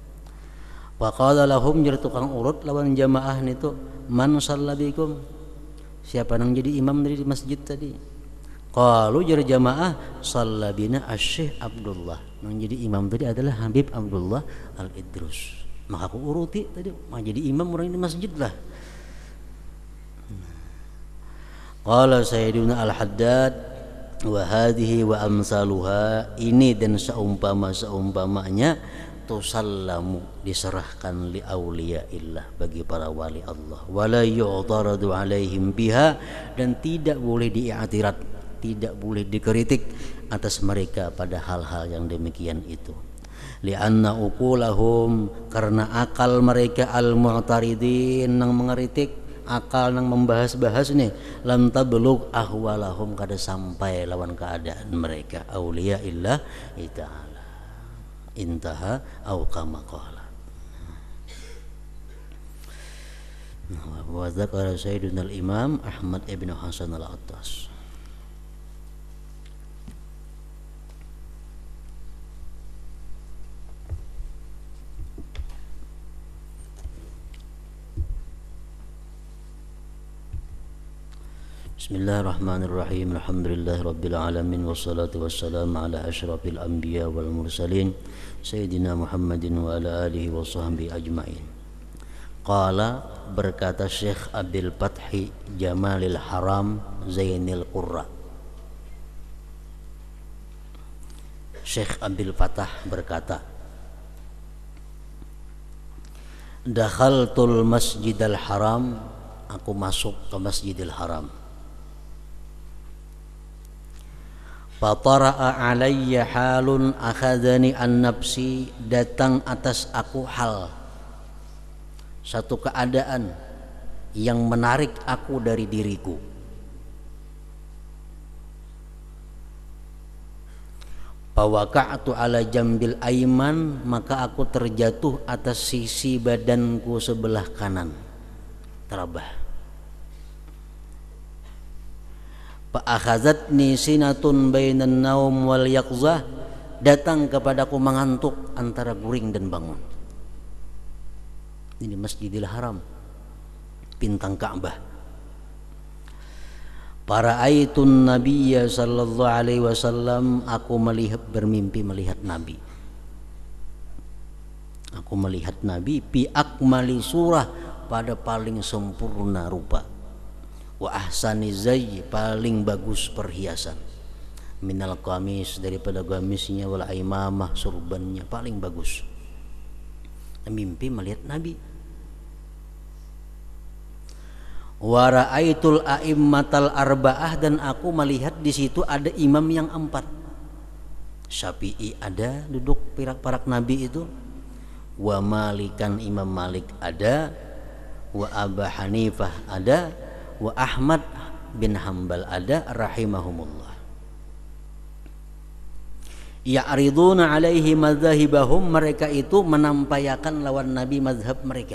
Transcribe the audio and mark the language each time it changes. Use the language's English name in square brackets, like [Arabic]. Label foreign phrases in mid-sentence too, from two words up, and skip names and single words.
[Arabic] فقال لهم [Banjar] jar tukang urut lawan jamaah nitu [Arabic] من صلى بكم [Banjar] siapa nang jadi imam dari masjid tadi. [Arabic] Qalu jar jamaah صلى بنا الشيخ عبد الله. [Banjar] Yang jadi imam tadi adalah Habib Abdullah al-Idrus. Maka aku uruti tadi mau jadi imam orang di masjid lah. [Arabic] قال سيدنا الحداد وهذه وأمثالها [Banjar] ini dan seumpamanya tusallamu diserahkan [Arabic] لأولياء الله [Banjar] bagi para wali Allah [Arabic] ولا يعترض عليهم بها [Banjar] dan tidak boleh diiktirat, tidak boleh dikritik atas mereka pada hal-hal yang demikian itu. [Arabic] لأن عقولهم [Banjar] karena akal mereka al-mu'taridin yang mengeritik akal nang membahas-bahas nih [Arabic] لم تبلغ أحوالهم [Banjar] kada sampai lawan keadaan mereka [Arabic] أولياء الله تعالى انتهى أو كما قال. وذكر سيدنا الإمام أحمد بن حسن العطاس. بسم الله الرحمن الرحيم. الحمد لله رب العالمين والصلاة والسلام على أشرف الأنبياء والمرسلين سيدنا محمد وعلى آله وصحبه أجمعين. Qala, [Banjar] berkata Syekh Abil Fathi Jamalil Haram Zainil Qurra. Syekh Abil Fathah berkata, [Arabic] دخلت المسجد الحرام, [Banjar] aku masuk ke Masjidil Haram. [Arabic] فطرأ علي حال أخذني عن نفسي, [Banjar] datang atas aku hal, satu keadaan yang menarik aku dari diriku. [Arabic] فوقعت على جنبي الأيمن, [Banjar] maka aku terjatuh atas sisi badanku sebelah kanan, terabah. [Arabic] فأخذتني سنة بين النوم واليقظة, [Banjar] datang kepadaku mengantuk antara guring dan bangun. Ini Masjidil Haram, bintang Ka'bah. [Arabic] فرأيت النبي صلى الله عليه وسلم, [Banjar] aku bermimpi melihat Nabi. Aku melihat Nabi [Arabic] بأكمل صورة, [Banjar] pada paling sempurna rupa. [Arabic] وأحسن زي, [Banjar] paling bagus perhiasan. [Arabic] من القميص, [Banjar] daripada gamisnya, [Arabic] والعمامة, [Banjar] surbannya paling bagus. Mimpi melihat Nabi. [Arabic] ورأيت الأئمة الأربعة, [Banjar] dan aku melihat di situ ada imam yang 4. Syafi'i ada duduk parak Nabi itu, wa Malikan, Imam Malik ada, wa Abu Hanifah ada, wa Ahmad bin Hanbal ada rahimahumullah. [Arabic] يعرضون عليه مذاهبهم, [Banjar] mereka itu menampayakan lawan Nabi mazhab mereka.